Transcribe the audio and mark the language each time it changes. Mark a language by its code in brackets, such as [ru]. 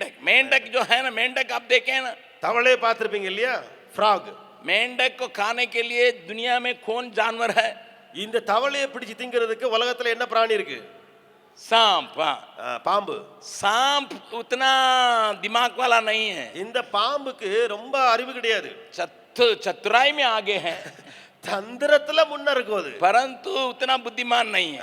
[hi] मेंढक जो है ना, मेंढक आप देखें ना, [ta] தவளை பார்த்திருப்பீங்க இல்லையா? ஃப்ராக். [hi] मेंढक को खाने के लिए दुनिया में कौन जानवर है? [ta] இந்த தவளையை பிடிச்சு திங்கிறதுக்கு உலகத்துல என்ன பிராணி இருக்கு? [hi] सांप. [ta] பாம்பு. [hi] सांप उतना दिमाग वाला नहीं है. [ta] இந்த பாம்புக்கு ரொம்ப அறிவு கிடையாது. [hi] चतुराई में आगे है, [ta] தந்திரத்துல முன்ன இருக்கும் அது, [hi] परंतु उतना बुद्धिमान नहीं है.